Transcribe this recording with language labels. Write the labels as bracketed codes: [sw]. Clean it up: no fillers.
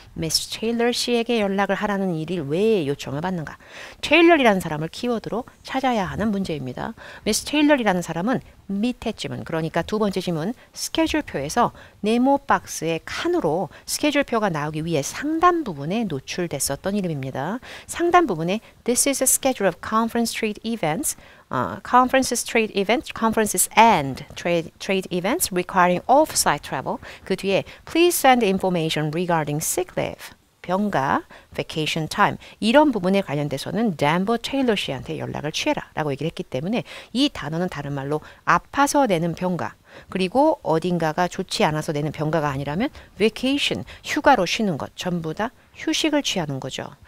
[ko] Miss Taylor 씨에게 연락을 하라는 일이 왜 요청을 받는가? Taylor이라는 사람을 키워드로 찾아야 하는 문제입니다. Miss Taylor이라는 사람은 밑에 지문, 그러니까 두 번째 지문 스케줄표에서 네모 박스의 칸으로 스케줄표가 나오기 위해 상단 부분에 노출됐었던 이름입니다. 상단 부분에 [en] This is a schedule of conference trade events, conferences, trade events, conferences and trade events requiring off-site travel. 그 뒤에 Please send information regarding sick leave. [ko] 병가, [en] vacation time [ko] 이런 부분에 관련돼서는 댄버 테일러 씨한테 연락을 취해라 라고 얘기를 했기 때문에 이 단어는 다른 말로 아파서 내는 병가 그리고 어딘가가 좋지 않아서 내는 병가가 아니라면 vacation, 휴가로 쉬는 것 전부 다 휴식을 취하는 거죠.